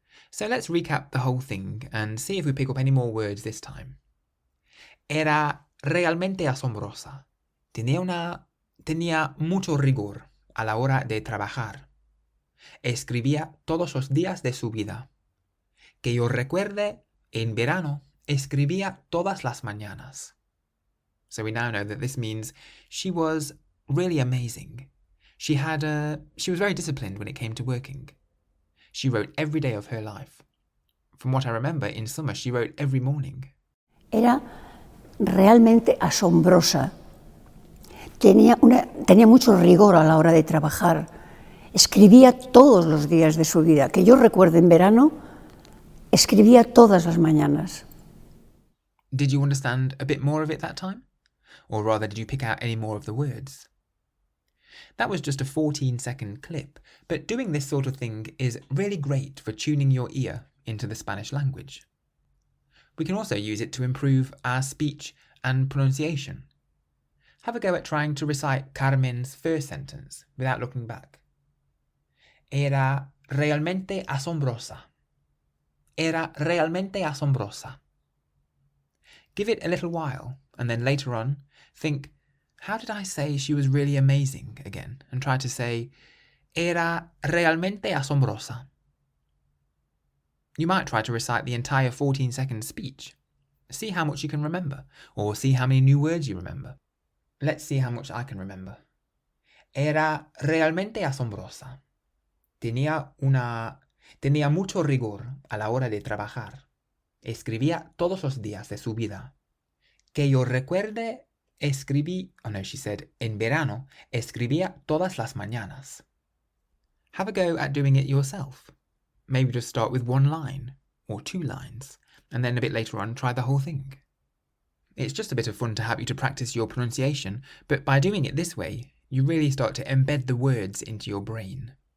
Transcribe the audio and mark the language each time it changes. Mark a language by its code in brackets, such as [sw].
[en] So let's recap the whole thing and see if we pick up any more words this time. [es] Era realmente asombrosa. Tenía mucho rigor a la hora de trabajar. Escribía todos los días de su vida. Que yo recuerde, en verano, escribía todas las mañanas. [en] So we now know that this means she was really amazing. She was very disciplined when it came to working. She wrote every day of her life. From what I remember, in summer she wrote every morning. [es] Era realmente asombrosa. Tenía mucho rigor a la hora de trabajar. Escribía todos los días de su vida. Que yo recuerde en verano, escribía todas las mañanas. [en] Did you understand a bit more of it that time? Or rather, did you pick out any more of the words? That was just a 14-second clip, but doing this sort of thing is really great for tuning your ear into the Spanish language. We can also use it to improve our speech and pronunciation. Have a go at trying to recite Carmen's first sentence without looking back. [es] Era realmente asombrosa. Era realmente asombrosa. [en] Give it a little while, and then later on, think, how did I say she was really amazing again? And try to say, [es] era realmente asombrosa. [en] You might try to recite the entire 14-second speech. See how much you can remember, or see how many new words you remember. Let's see how much I can remember. [es] Era realmente asombrosa. Tenía mucho rigor a la hora de trabajar. Escribía todos los días de su vida. Que yo recuerde, [en] she said, [es] en verano, escribía todas las mañanas. [en] Have a go at doing it yourself. Maybe just start with one line, or 2 lines, and then a bit later on try the whole thing. It's just a bit of fun to help you to practice your pronunciation, but by doing it this way, you really start to embed the words into your brain.